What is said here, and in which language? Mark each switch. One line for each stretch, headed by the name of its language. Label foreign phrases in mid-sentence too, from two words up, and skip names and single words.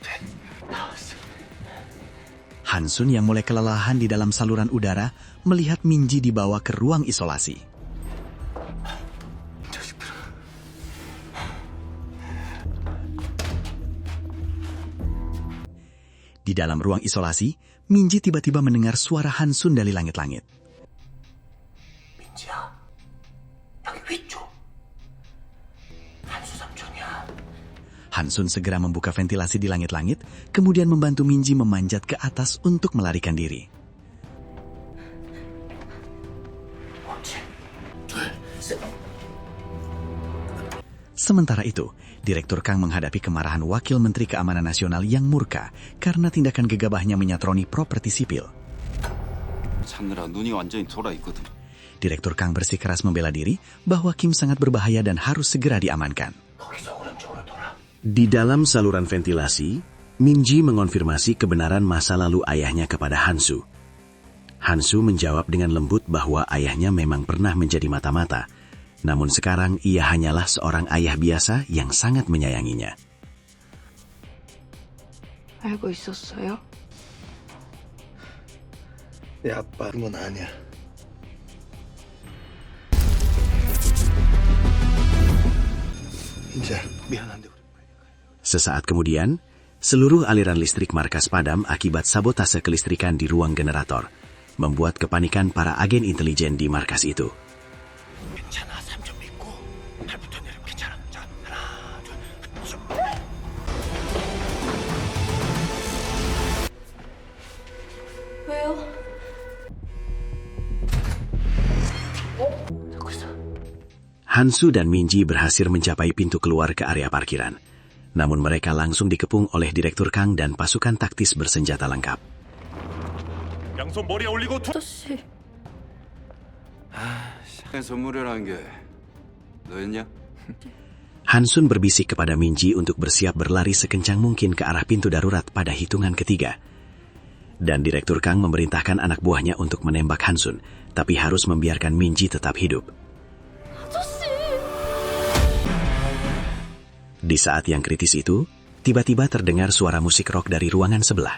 Indonesian: Hansun yang mulai kelelahan di dalam saluran udara melihat Minji dibawa ke ruang isolasi. Di dalam ruang isolasi, Minji tiba-tiba mendengar suara Hansun dari langit-langit.
Korean: 민지야, 여기 위쪽. 한수 삼촌이야.
Indonesian: Hansun segera membuka ventilasi di langit-langit, kemudian membantu Minji memanjat ke atas untuk melarikan diri. Sementara itu, Direktur Kang menghadapi kemarahan Wakil Menteri Keamanan Nasional yang murka karena tindakan gegabahnya menyatroni properti sipil.
Korean: 찾느라 눈이 완전히 돌아 있거든.
Indonesian: Direktur Kang bersikeras membela diri bahwa Kim sangat berbahaya dan harus segera diamankan. Di dalam saluran ventilasi, Minji mengonfirmasi kebenaran masa lalu ayahnya kepada Hansu. Hansu menjawab dengan lembut bahwa ayahnya memang pernah menjadi mata-mata, namun sekarang ia hanyalah seorang ayah biasa yang sangat menyayanginya.
Korean: 알고 있었어요? 내 아빠는 아니야. 이제 미안한데.
Indonesian: Sesaat kemudian, seluruh aliran listrik markas padam akibat sabotase kelistrikan di ruang generator, membuat kepanikan para agen intelijen di markas itu.
Korean: 왜요?
Indonesian: Hansu dan Minji berhasil mencapai pintu keluar ke area parkiran. Namun mereka langsung dikepung oleh Direktur Kang dan pasukan taktis bersenjata lengkap.
Korean: 아저씨. 선물이라는 게 너였냐?
Indonesian: Hansun berbisik kepada Minji untuk bersiap berlari sekencang mungkin ke arah pintu darurat pada hitungan ketiga. Dan Direktur Kang memerintahkan anak buahnya untuk menembak Hansun, tapi harus membiarkan Minji tetap hidup. Di saat yang kritis itu, tiba-tiba terdengar suara musik rock dari ruangan sebelah.